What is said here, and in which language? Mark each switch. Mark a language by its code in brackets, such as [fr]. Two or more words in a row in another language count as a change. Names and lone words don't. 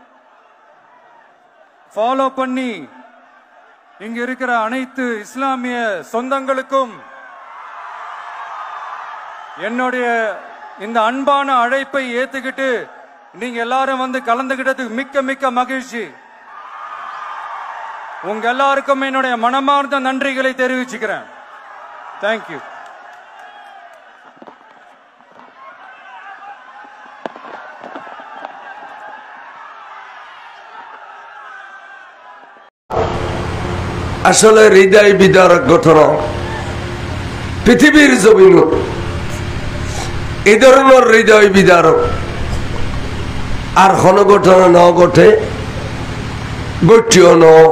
[ta] ஃபாலோ பண்ணி இங்க இருக்கிற அனைத்து இஸ்லாமிய சொந்தங்களுக்கும் என்னுடைய இந்த அன்பான அழைப்பை ஏத்துக்கிட்டு நீங்க எல்லாரும் வந்து கலந்துகிட்டதுக்கு மிக்க மிக்க மகிழ்ச்சி. உங்க எல்லாருக்கும் என்னுடைய மனமார்ந்த நன்றிகளை தெரிவிச்சுக்கிறேன். தேங்க்யூ. [bn] আসলে হৃদয় বিদারক ঘটনা পৃথিবীর জমিন এই ধরনের হৃদয় বিদারক আর কোন ঘটনা ন ঘটে ঘটিও ন।